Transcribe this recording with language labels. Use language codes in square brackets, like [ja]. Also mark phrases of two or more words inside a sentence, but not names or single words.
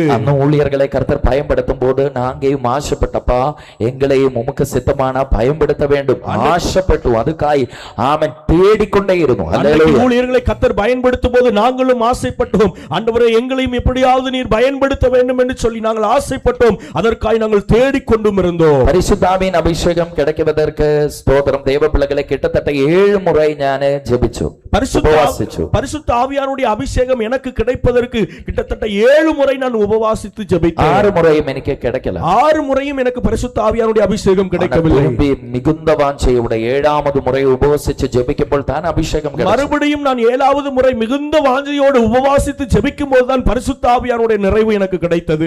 [ta] அந்த ஊழியர்களை கர்த்தர் பயன்படுத்தும் போது நாங்கேயும் ஆசைப்பட்டப்பா எங்களையும் உமக்கு சித்தமான பயன்படுத்த வேண்டும் ஆசைப்பட்டு அதுக்காய் ஆமென் தேடிக்கொண்டே இருந்தோம். ஊழியர்களை கர்த்தர் பயன்படுத்தும் போது நாங்களும் ஆசைப்பட்டு ஆசைப்பட்டோம். ஆண்டவரே, எங்களையும் எப்படியாவது நீர் பயன்படுத்த வேண்டும் என்று சொல்லி நாங்கள் ஆசைப்பட்டோம். அதற்காக நாங்கள் தேடிக்கொண்டும் இருந்தோம். [ml] പരിശുദ്ധാവിൻ അഭിഷേകം [ta] கிடைக்குவதற்கு ஸ்தோத்திரம். தேவ பிள்ளைகளை கிட்டத்தட்ட 7 முறை [ml] ഞാൻ ജപിച്ചു, ഉപവാസിച്ചു. [ta] பரிசுத்த ஆவியானுடைய அபிஷேகம் எனக்கு கிடைப்பதற்கு கிட்டத்தட்ட 7 முறை நான் உபவாசித்து ஜெபித்தேன். 6 முறையும் எனக்கு கிடைக்கல. 6 முறையும் எனக்கு பரிசுத்த ஆவியானுடைய அபிஷேகம் கிடைக்கவில்லை. மிகுந்த வாஞ்சையோட 7வது முறை உபவாசிச்சு ஜெபிக்கும்போது தான் அபிஷேகம் கிடைச்சது. மறுபடியும் நான் 7வது முறை மிகுந்த வாஞ்சையோடு உபவாசித்து ஜெபிக்கும்போது தான் பரிசுத்த ஆவியானுடைய நிறைவு எனக்கு கிடைத்தது.